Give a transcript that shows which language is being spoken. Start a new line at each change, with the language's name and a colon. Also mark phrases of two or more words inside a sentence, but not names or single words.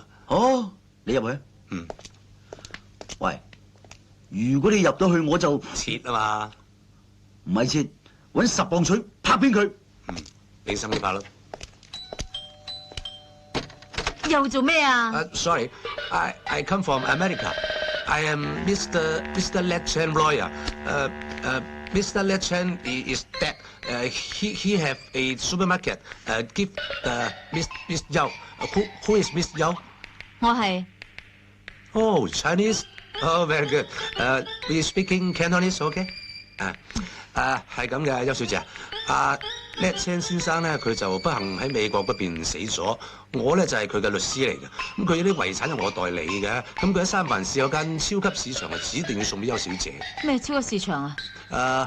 Cantonese: 哦，你入去。嗯。喂，如果你入到去，我就切啊嘛。唔係切，搵10磅水拍扁佢。嗯，俾心機拍咯。又做咩啊
English: ？Sorry, I come from America. I am Mr. Let Chen lawyer. Mr. Let Chen is dead. He have a supermarket. Give Miss Yao. Who is Miss Yao?
Cantonese: 我係。
English: Oh, Chinese. Oh, very good. We speaking Cantonese,
Cantonese: OK? 係咁嘅，邱小姐。Let Chen 先生咧，佢就不幸喺美國嗰邊死咗。我咧就係佢嘅律師嚟嘅。咁佢啲遺產係我代理嘅。咁佢喺三藩市有間超級市場，係指定要送俾邱小姐。咩超級市場啊？